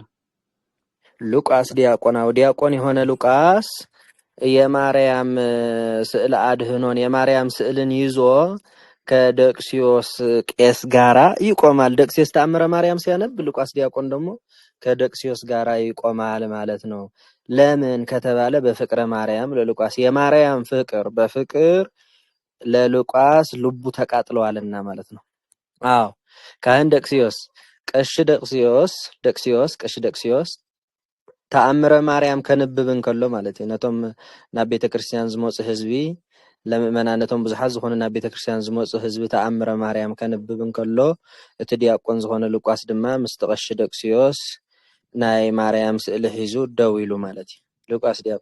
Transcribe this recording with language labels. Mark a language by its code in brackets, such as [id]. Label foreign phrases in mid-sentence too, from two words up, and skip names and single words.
[am] ሉቃስ ዲያቆናዊ ዲያቆን የሆነ ሉቃስ የማርያም ስዕለ አድኅኖን የማርያም ስዕልን ይዞ ከደቅስዮስ ቄስ ጋራ ይቆማል። ደቅስዮስ ተአምረ ማርያም ሲያነብ ሉቃስ ዲያቆን ደግሞ ከደቅስዮስ ጋራ ይቆማል ማለት ነው። ለምን ከተባለ በፍቅረ ማርያም ለሉቃስ የማርያም ፍቅር በፍቅር ለሉቃስ ልቡ ተቃጥለዋልና ማለት ነው። አዎ ካህን ደቅስዮስ ቀሽ [ti] ደቅስዮስ ተአምረ ማርያም ከንብብን ከሎ [am] ማለት ነው። [ti] ነቶም ናብ ቤተ ክርስቲያን ዝመጽእ ህዝቢ ለምእመናነቶም ብዙሓት ዝኾኑ ናብ ቤተ ክርስቲያን ዝመጽእ ህዝቢ ተአምረ ማርያም ከንብብን ከሎ እቲ ዲያቆን ዝኾነ ሉቃስ ድማ ምስ ቀሽ ደቅስዮስ ናይ ማርያም ስእሊ ሒዙ ደው ኢሉ ማለት እዩ። ሉቃስ